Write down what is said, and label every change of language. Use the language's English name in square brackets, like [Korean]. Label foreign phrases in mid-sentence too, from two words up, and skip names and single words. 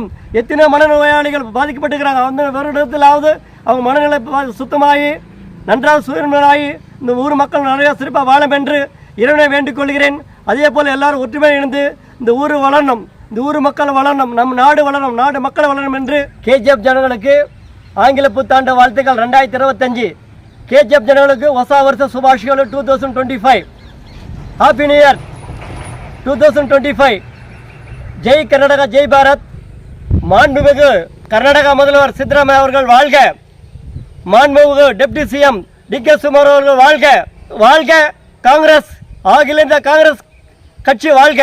[Tamil] எத்தனை மனநோயாளிகள் பாதிக்கப்பட்டிருக்கிறாங்க. அந்த வருடத்திலாவது அவங்க மனநிலை சுத்தமாகி நன்றாக சுயமாகி இந்த ஊர் மக்கள் நிறையா சிறப்பாக வாழும் என்று இறைவனை வேண்டிக் கொள்கிறேன். அதே போல் எல்லாரும் ஒற்றுமை இணைந்து இந்த ஊர் வளரணும், இந்த ஊர் மக்கள் வளரணும், நம் நாடு வளரணும், நாடு மக்கள் வளரணும் என்று கேஜிஎஃப் ஜனங்களுக்கு ஆங்கில புத்தாண்டு வாழ்த்துக்கள் 2025. கேஜிஎஃப் ஜனங்களுக்கு [Kannada] ಹೊಸ ವರ್ಷ ಶುಭಾಶಯಗಳು [Tamil] 2025. [English] Happy New Year 2025. [Tamil] ஜெய் கர்நாடகா, ஜெய் பாரத். மாண்புமிகு கர்நாடகா முதல்வர் சித்தராமையா அவர்கள் வாழ்க. மாண்புமிகு [English] Deputy CM [Tamil] டி.கே. சிவகுமார் அவர்கள் வாழ்க. வாழ்க காங்கிரஸ், அகில இந்திய காங்கிரஸ் கட்சி வாழ்க.